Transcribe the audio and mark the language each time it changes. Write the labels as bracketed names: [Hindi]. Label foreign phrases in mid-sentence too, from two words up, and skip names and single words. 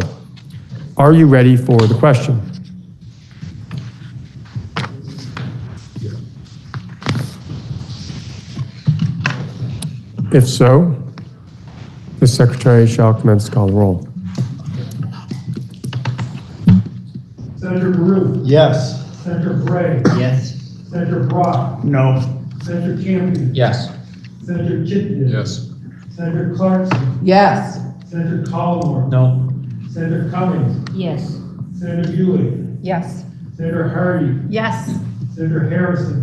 [English] Are you ready for the question? If so, the Secretary shall commence to call the roll. Senator Baru. yes. Senator Bray. Yes. Senator Brock. No. Senator Campion. Yes. Senator Chittenden. Yes. Senator Clarkson. Yes. Senator Collmore. No. Senator Cummings. Yes. Senator Buick. Yes. Senator Hardy. Yes. Senator Harrison.